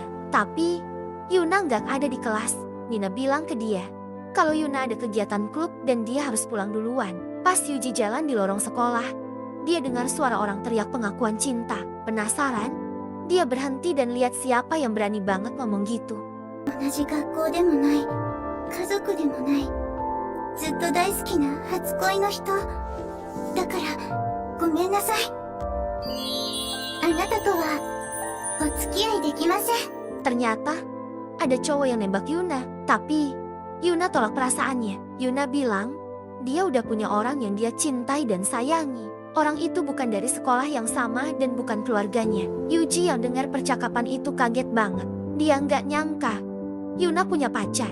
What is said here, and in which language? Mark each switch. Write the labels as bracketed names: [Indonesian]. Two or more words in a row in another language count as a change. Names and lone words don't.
[Indonesian] Tapi, Yuna nggak ada di kelas. Nina bilang ke dia, kalau Yuna ada kegiatan klub dan dia harus pulang duluan. Pas Yuji jalan di lorong sekolah, dia dengar suara orang teriak pengakuan cinta. Penasaran? Dia berhenti dan lihat siapa yang berani banget ngomong gitu. [Japanese] 同じ学校でもない、家族でもない、ずっと大好きな初恋の人。だから、ごめんなさい。あなたとは、お付き合いできません。 [Indonesian] Ternyata, ada cowok yang nembak Yuna. Tapi, Yuna tolak perasaannya. Yuna bilang, dia udah punya orang yang dia cintai dan sayangi. Orang itu bukan dari sekolah yang sama dan bukan keluarganya. Yuji yang dengar percakapan itu kaget banget. Dia nggak nyangka Yuna punya pacar.